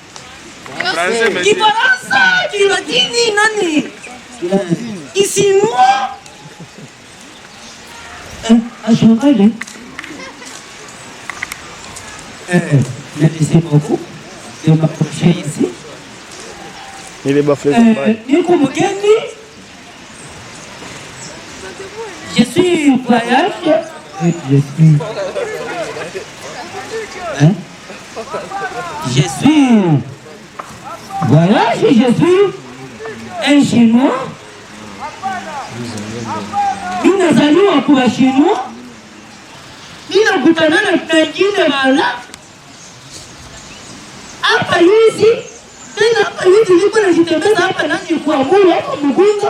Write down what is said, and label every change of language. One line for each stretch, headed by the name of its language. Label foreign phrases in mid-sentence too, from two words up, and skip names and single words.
Swahili: Kifaransa, Kilatini, nani? Kisinua. Ashangaile.
French: Merci beaucoup de m'approcher ici.
Swahili: Niko mgeni.
French: Je suis voyage. Je suis voyage, je suis un Chinois.
Swahili: Ninazaliwa kwa Chinois. Ninakutana na wengine wala. Hapa hizi, tena hapa hizi niko najitembeza hapa nani kwa Mungu hapa Mugunga.